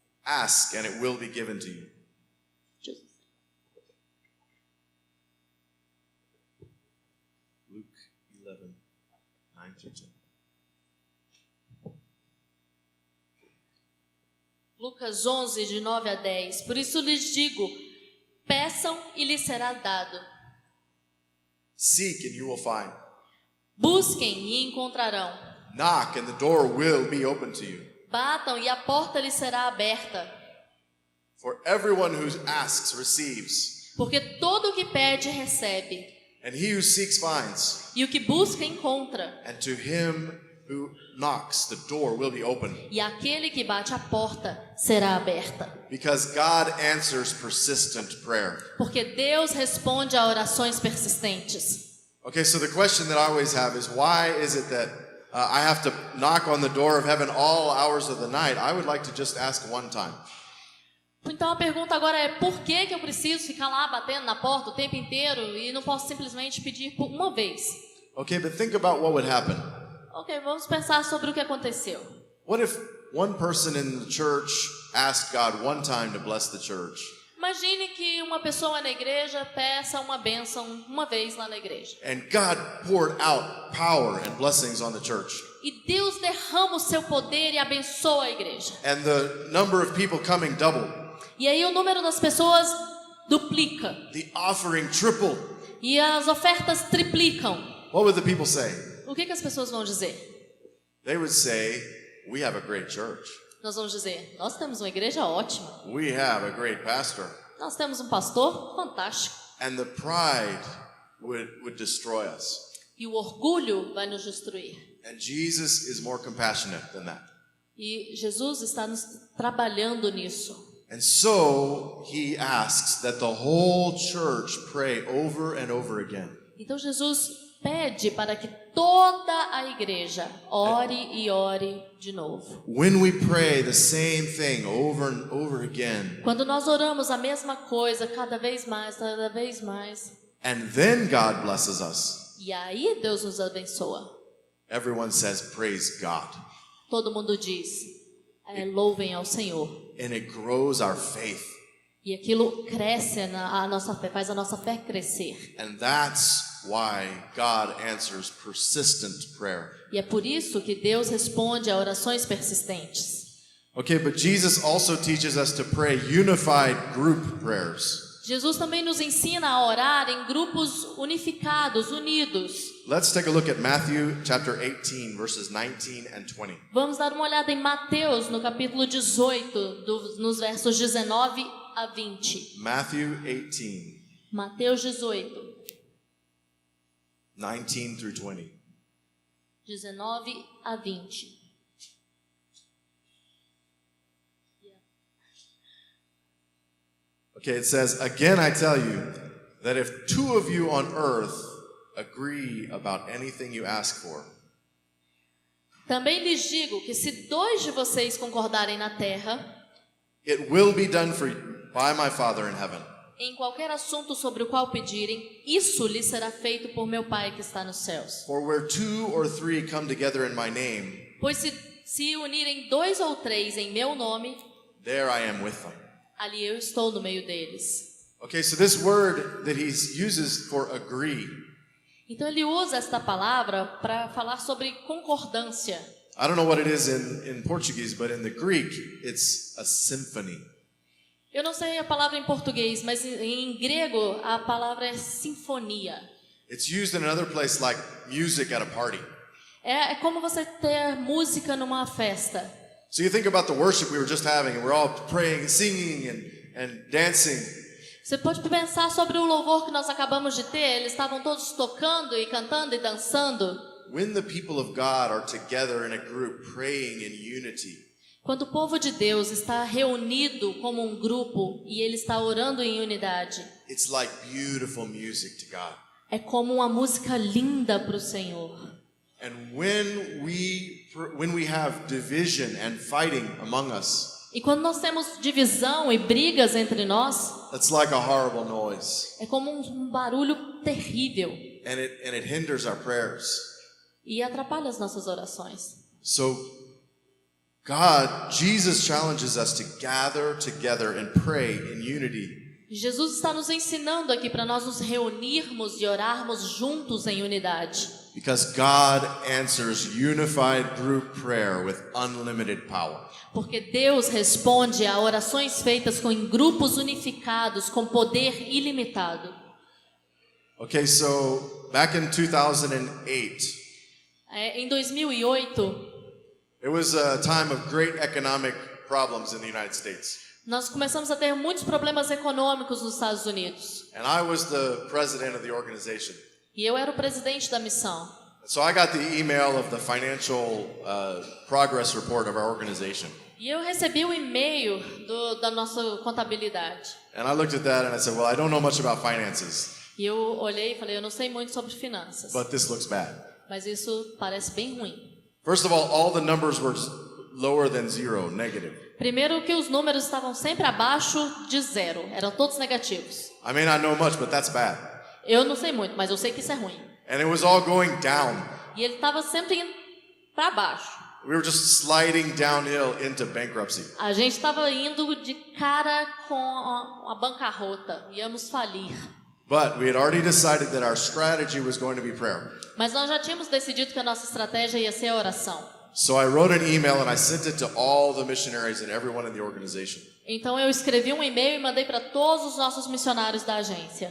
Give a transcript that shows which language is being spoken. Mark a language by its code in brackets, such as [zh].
[en] ask and it will be given to you. Luke 11, 9 through 10. [pt] Lucas 11, de 9 a 10. Por isso lhes digo, peçam e lhes será dado. [en] Seek and you will find. [pt] Busquem e encontrarão. [en] Knock and the door will be open to you. [pt] Batam e a porta lhes será aberta. [en] For everyone who asks receives, [pt] Porque todo o que pede recebe, [en] and he who seeks finds, [pt] e o que busca encontra, [en] and to him who knocks the door will be open. [pt] e aquele que bate a porta será aberta. [en] Because God answers persistent prayer. [pt] Porque Deus responde a orações persistentes. [en] Okay, so the question that I always have is why is it that I have to knock on the door of heaven all hours of the night? I would like to just ask one time. [pt] Então a pergunta agora é, por que eu preciso ficar lá batendo na porta o tempo inteiro e não posso simplesmente pedir por uma vez? [en] Okay, but think about what would happen. [pt] Ok, vamos pensar sobre o que aconteceu. [en] What if one person in the church asked God one time to bless the church? [pt] Imagine que uma pessoa na igreja peça uma bênção uma vez lá na igreja. [en] And God poured out power and blessings on the church. [pt] E Deus derrama o seu poder e abençoa a igreja. [en] And the number of people coming doubled. [pt] E aí o número das pessoas duplica. [en] The offering tripled. [pt] E as ofertas triplicam. [en] What would the people say? [pt] O que as pessoas vão dizer? [en] They would say, we have a great church. [pt] Nós vamos dizer, nós temos uma igreja ótima. [en] We have a great pastor. [pt] Nós temos um pastor fantástico. [en] And the pride would destroy us. [pt] E o orgulho vai nos destruir. [en] And Jesus is more compassionate than that. [pt] E Jesus está nos trabalhando nisso. [en] And so he asks that the whole church pray over and over again. [pt] Então Jesus pede para que toda a igreja ore e ore de novo. [en] When we pray the same thing over and over again, [pt] Quando nós oramos a mesma coisa cada vez mais, [en] and then God blesses us. [pt] E aí Deus nos abençoa. [en] Everyone says, praise God. [pt] Todo mundo diz, louvem ao Senhor. [en] And it grows our faith. [pt] E aquilo cresce a nossa fé, faz a nossa fé crescer. [en] And that's why God answers persistent prayer. [pt] E é por isso que Deus responde a orações persistentes. [en] Okay, but Jesus also teaches us to pray unified group prayers. [pt] Jesus também nos ensina a orar em grupos unificados, unidos. [en] Let's take a look at Matthew chapter 18, verses 19 and 20. [pt] Vamos dar uma olhada em Mateus, no capítulo 18, nos versos 19 a 20. [en] Matthew 18, [pt] Mateus 18, [en] 19 through 20. [pt] 19 a 20. [en] Okay, it says, again I tell you that if two of you on earth agree about anything you ask for, [pt] Também lhes digo que se 2 de vocês concordarem na terra, [en] it will be done for you by my Father in heaven. [pt] em qualquer assunto sobre o qual pedirem, isso lhes será feito por meu Pai que está nos céus. [en] For where 2 or 3 come together in my name, [pt] Pois se unirem 2 ou 3 em meu nome, [en] there I am with them. [pt] ali eu estou no meio deles. [en] Okay, so this word that he uses for agree, [pt] Então ele usa esta palavra para falar sobre concordância. [en] I don't know what it is in Portuguese, but in the Greek, it's a symphony. [pt] Eu não sei a palavra em português, mas em grego a palavra é sinfonia. [en] It's used in another place like music at a party. [pt] É como você ter música numa festa. [en] So you think about the worship we were just having, and we're all praying and singing and dancing. [pt] Você pode pensar sobre o louvor que nós acabamos de ter. Eles estavam todos tocando e cantando e dançando. [en] When the people of God are together in a group praying in unity, [pt] Quando o povo de Deus está reunido como um grupo e ele está orando em unidade, [en] it's like beautiful music to God. [pt] é como uma música linda para o Senhor. [en] And when we have division and fighting among us, [pt] E quando nós temos divisão e brigas entre nós, [en] that's like a horrible noise, [pt] é como um barulho terrível [en] and it hinders our prayers. [pt] e atrapalha as nossas orações. [en] So Jesus challenges us to gather together and pray in unity. [pt] Jesus está nos ensinando aqui para nós nos reunirmos e orarmos juntos em unidade. [en] Because God answers unified group prayer with unlimited power. [pt] Porque Deus responde a orações feitas em grupos unificados com poder ilimitado. [en] Okay, so back in 2008, [pt] Em 2008, [en] it was a time of great economic problems in the United States. [pt] nós começamos a ter muitos problemas econômicos nos Estados Unidos. [en] And I was the president of the organization. [pt] E eu era o presidente da missão. [en] So I got the email of the financial progress report of our organization. [pt] E eu recebi o e-mail da nossa contabilidade. [en] And I looked at that and I said, well, I don't know much about finances, [pt] E eu olhei e falei, eu não sei muito sobre finanças. [en] but this looks bad. [pt] Mas isso parece bem ruim. [en] First of all the numbers were lower than zero, negative. [pt] Primeiro que os números estavam sempre abaixo de 0. Eram todos negativos. [en] I may not know much, but that's bad. [pt] Eu não sei muito, mas eu sei que isso é ruim. [en] And it was all going down. [pt] E ele estava sempre indo para baixo. [en] We were just sliding downhill into bankruptcy. [pt] A gente estava indo de cara com a bancarrota. Íamos falir. [en] But we had already decided that our strategy was going to be prayer. [pt] Mas nós já tínhamos decidido que a nossa estratégia ia ser a oração. [en] So I wrote an email and I sent it to all the missionaries and everyone in the organization. [pt] Então eu escrevi um e-mail e mandei para todos os nossos missionários da agência.